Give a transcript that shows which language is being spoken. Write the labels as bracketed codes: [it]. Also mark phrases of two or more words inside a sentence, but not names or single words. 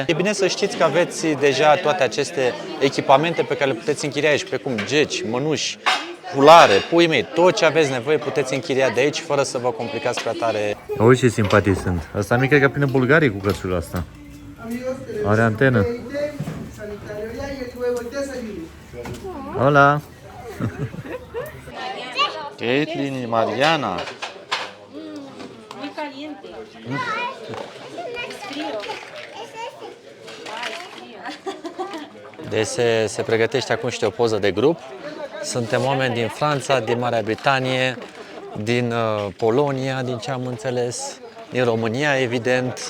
[ro] E bine să știți că aveți deja toate aceste echipamente pe care le puteți închiria aici, precum geci, mănuși, fulare, pui mei, tot ce aveți nevoie puteți închiria de aici fără să vă complicați prea tare. Uite ce simpatii sunt. Asta mic cred că pline Bulgarii cu cățelul asta. Are antenă. Hola! Caitlin, Mariana. [es] Muy caliente. [ro] Deci se pregătește acum și o poză de grup. Suntem oameni din Franța, din Marea Britanie, din Polonia, din ce am înțeles, din România, evident.